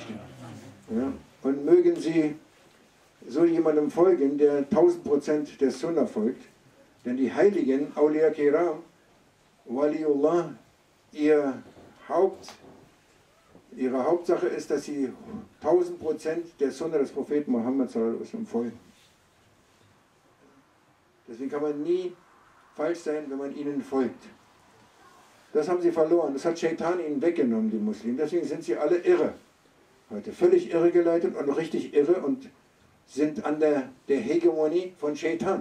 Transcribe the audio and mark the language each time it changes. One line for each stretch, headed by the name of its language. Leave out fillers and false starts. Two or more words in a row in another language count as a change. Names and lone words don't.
German: Ja, und mögen sie so jemandem folgen, der 1000% der Sunna folgt. Denn die Heiligen,
Arabic: Awliya Kiram,
German: Waliullah, ihre Hauptsache ist, dass sie 1000% der Sunna des Propheten Muhammad
Arabic: sallallahu alaihi wasallam
German: folgen. Deswegen kann man nie falsch sein, wenn man ihnen folgt. Das haben sie verloren. Das hat Shaitan ihnen weggenommen, die Muslime. Deswegen sind sie alle irre. Heute völlig irregeleitet und richtig irre und sind an der Hegemonie von Shaitan.